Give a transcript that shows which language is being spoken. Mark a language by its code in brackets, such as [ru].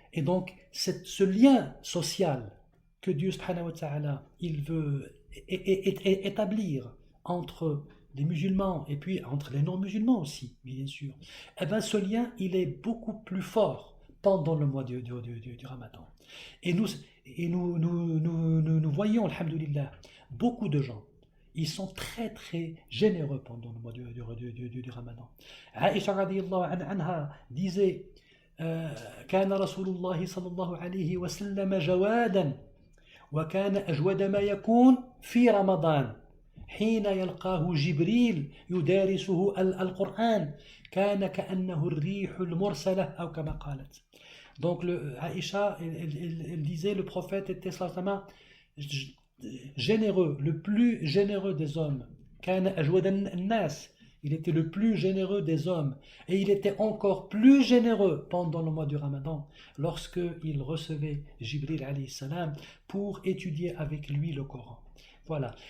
[fr] Et donc, ce lien social que Dieu subhanahu wa ta'ala, il veut établir entre les musulmans et puis entre les non-musulmans aussi, bien sûr, eh bien ce lien, il est beaucoup plus fort pendant le mois du Ramadan. Et nous voyons, alhamdoulilah, beaucoup de gens, ils sont très très généreux pendant le mois du Ramadan. Aïcha radiyallahu anha disait [ar] كان رسول الله صلى الله عليه وسلم جوادا وكان أجود ما يكون في رمضان حين يلقاه جبريل يدارسه القرآن كان كأنه الريح المرسلة أو كما قالت. [fr] Donc Aïcha, elle disait, le prophète était certainement généreux, le plus généreux des hommes. [ar] كان أجود الناس. [fr] Il était le plus généreux des hommes. Et il était encore plus généreux pendant le mois du Ramadan, lorsqu'il recevait Jibril alayhi salam pour étudier avec lui le Coran. Voilà.